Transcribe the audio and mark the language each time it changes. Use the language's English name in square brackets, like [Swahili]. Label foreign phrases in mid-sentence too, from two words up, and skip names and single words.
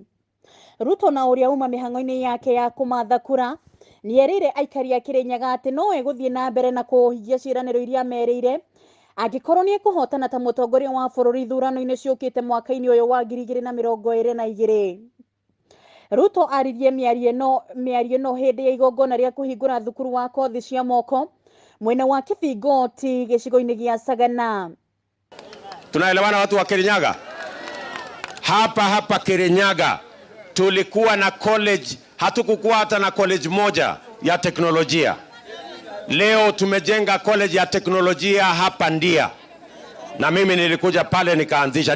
[Kikuyu] Ruto na ũrĩa uma mĩhang'o-inĩ yake ya kũmatha kura nĩ erĩire aikari a Kirinyaga atĩ no egũthiĩ na mbere na kũhingia ciĩranĩro iria merĩire angĩkorwo nĩ ekũhotana ta mũtongoria wa bũrũri ithurano-inĩ ciũkĩte mwaka-inĩ ũyũ wa 2022. Ruto aririe mĩario no hĩndĩ ya igongona rĩa kũhingũra thukuru wa kothi cia moko mwena wa Gĩbingoti gĩcigo-inĩ gĩa Sagana. [Swahili] Tunaelewana watu wa Kirinyaga? Hapa Kirinyaga tulikuwa na college, hatukukuwa hata na college moja ya teknolojia. Leo tumejenga college ya teknolojia hapa Ndia. Na mimi nilikuja pale nikaanzisha.